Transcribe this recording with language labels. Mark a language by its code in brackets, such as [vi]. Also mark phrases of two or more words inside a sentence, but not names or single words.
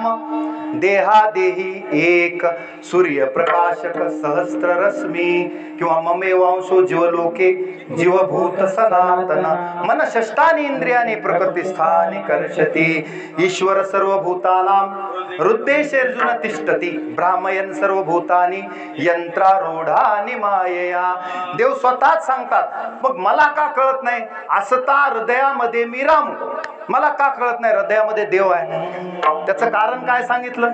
[sa] देहा देही एक, सूर्य प्रकाशक सहस्त्र रश्मी, किंवा ममे वांशो जीवलोके जीवभूत सनातन, मन षष्टानि इंद्रियानि प्रकृतिस्थानि कर्षति, ईश्वर सर्वभूतानां हृद्देशेर्जुन तिष्ठति, भ्रामयन् सर्वभूतानि यंत्रारूढानि मायया. [mr] देव स्वतःच सांगतात, मग मला का कळत नाही, असता हृदयामध्ये मी राम, मला का कळत नाही हृदयामध्ये देव आहे. त्याचं कारण काय सांगितलं,